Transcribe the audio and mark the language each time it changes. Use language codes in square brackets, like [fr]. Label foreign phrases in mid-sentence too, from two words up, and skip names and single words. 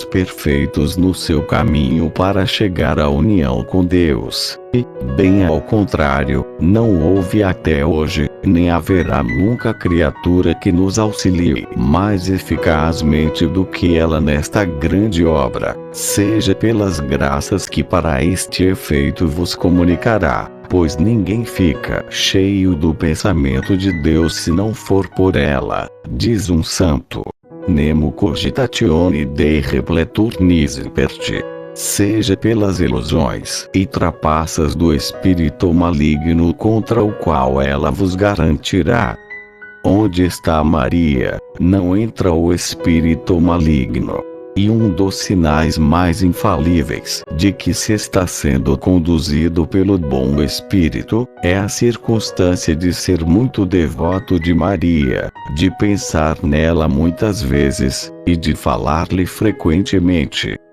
[pt] perfeitos no seu caminho para chegar à união com Deus, e, bem ao contrário, não houve até hoje, nem haverá nunca criatura que nos auxilie mais eficazmente do que ela nesta grande obra, seja pelas graças que para este efeito vos comunicará. Pois ninguém fica cheio do pensamento de Deus se não for por ela, diz um santo. [la] Nemo cogitatione Dei repletur nisi perti. [pt] Seja pelas ilusões e trapaças do espírito maligno contra o qual ela vos garantirá. Onde está Maria, não entra o espírito maligno. E um dos sinais mais infalíveis de que se está sendo conduzido pelo bom Espírito, é a circunstância de ser muito devoto de Maria, de pensar nela muitas vezes, e de falar-lhe frequentemente.